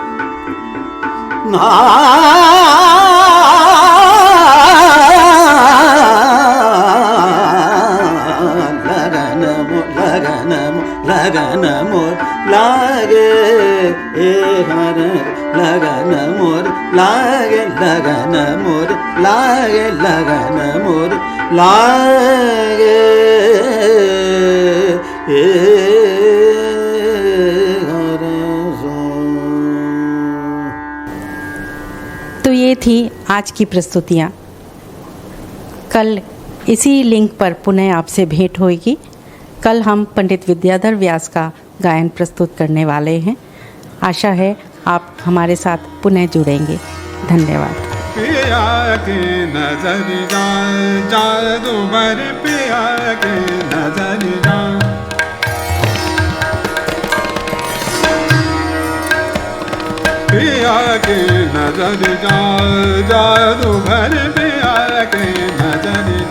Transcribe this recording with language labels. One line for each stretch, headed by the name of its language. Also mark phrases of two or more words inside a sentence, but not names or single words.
Hindi: लगन मोर लागे ए हर लगन मोर लागे लगन मोर लागे लगन मोर लागे ए हर तो ये थी आज की प्रस्तुतियाँ। कल इसी लिंक पर पुनः आपसे भेंट होगी। कल हम पंडित विद्याधर व्यास का गायन प्रस्तुत करने वाले हैं। आशा है आप हमारे साथ पुनः जुड़ेंगे। धन्यवाद। पिया के नजर जादू भर पिया के नजर पिया के नजर जादू भर पिया के नजर